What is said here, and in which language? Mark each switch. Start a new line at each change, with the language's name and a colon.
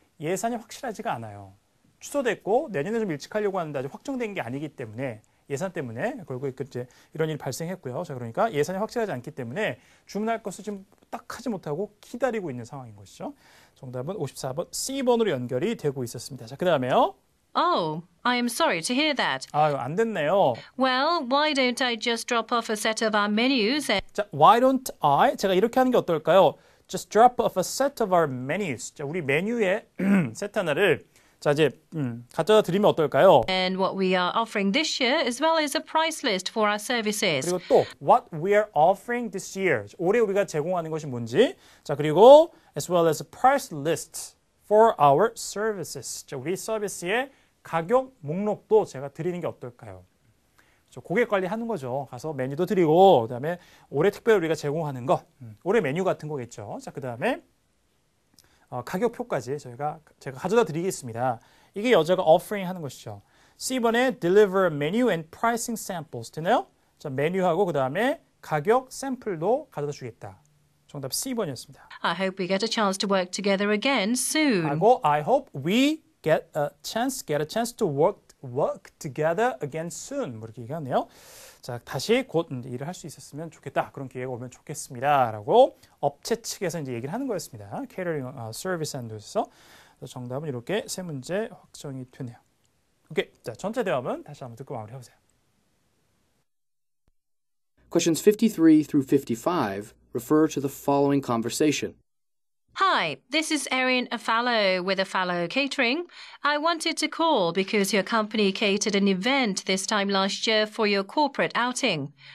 Korean: 예산이 확실하지가 않아요. 취소됐고 내년에 좀 일찍 하려고 하는데 아직 확정된 게 아니기 때문에 예산 때문에 결국 이제 이런 일이 발생했고요. 자, 그러니까 예산이 확실하지 않기 때문에 주문할 것을 지금 딱 하지 못하고 기다리고 있는 상황인 것이죠. 정답은 54번 C번으로 연결이 되고 있었습니다. 자, 그다음에요.
English: Oh, I am sorry to hear that.
Korean: 아유, 안 됐네요.
English: Well, why don't I just drop off a set of our menus and 자, why don't I?
Korean: 제가 이렇게 하는 게 어떨까요?
English: Just drop off a set of our menus.
Korean: 자, 우리 메뉴에 세트 하나를 자, 이제 갖다 드리면 어떨까요?
English: what we are offering this year, as well as a price list for our services.
Korean: 그리고 또
English: what we are offering this year.
Korean: 올해 우리가 제공하는 것이 뭔지. 자, 그리고 as well as a price list for our services. 자, 우리 서비스의 가격 목록도 제가 드리는 게 어떨까요? 고객 관리하는 거죠. 가서 메뉴도 드리고 그다음에 올해 특별히 우리가 제공하는 거, 올해 메뉴 같은 거겠죠. 자, 그다음에 가격표까지 제가 가져다 드리겠습니다. 이게 여자가 offering 하는 것이죠.
English: C번에 deliver menu and pricing samples
Korean: 되나요? 자, 메뉴하고 그다음에 가격 샘플도 가져다 주겠다. 정답 C번이었습니다.
English: I hope we get a chance to work together again soon. 하고 I hope we get a chance to work together again soon.
Korean: 뭐 이렇게 얘기하네요. 자, 다시 곧 일을 할 수 있었으면 좋겠다. 그런 기회가 오면 좋겠습니다라고 업체 측에서 이제 얘기를 하는 거였습니다. Catering Service And에서 정답은 이렇게 세 문제 확정이 되네요. 오케이, 자, 전체 대화문 다시 한번 듣고 마무리해 보세요.
English: Questions 53 through 55 refer to the following conversation. Hi, this is Erin Afallo with Afallo Catering. I wanted to call because your company catered an event this time last year for your corporate outing.